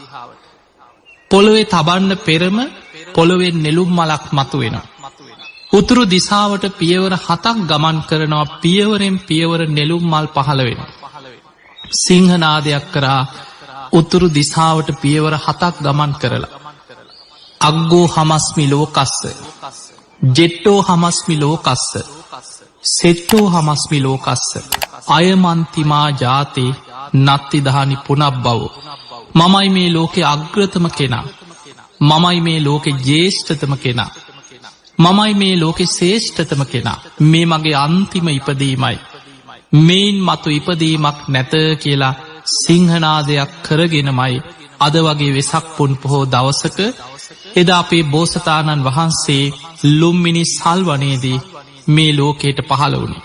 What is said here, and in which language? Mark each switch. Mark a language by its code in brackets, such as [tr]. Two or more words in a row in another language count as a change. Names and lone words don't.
[si] පොළොවේ තබන්න පෙරම පොළොවෙන් නෙළුම් මලක් මතුවෙනවා. උතුරු දිසාවට පියවර 7ක් ගමන් කරනවා. පියවරෙන් පියවර නෙළුම් මල් පහළ වෙනවා. සිංහනාදයක් කරා උතුරු දිසාවට පියවර 7ක් ගමන් කරලා [pi] අග්ගෝ හමස්මි ලෝකස්ස, ජෙට්ටෝ හමස්මි ලෝකස්ස, සෙට්ටෝ හමස්මි ලෝකස්ස, අයමන්තිමා ජාතේ නත්තිදහනි පුනබ්බවෝ. [si] මමයි මේ ලෝකෙ අග්‍රතම කෙනා, මමයි මේ ලෝකෙ ජේෂ්ඨතම කෙනා, මමයි මේ ලෝකෙ ශ්‍රේෂ්ඨතම කෙනා. මේ මගේ අන්තිම ඉපදීමයි, මේන් මතු ඉපදීමක් නැත කියලා සිංහනාදයක් කරගෙනමයි අද වගේ වෙසක් පුන් පොහෝ දවසක එදා අපේ බෝසතාණන් වහන්සේ ලුම්මිනි සල්වනේදී මේ ලෝකයට පහළ වුණේ.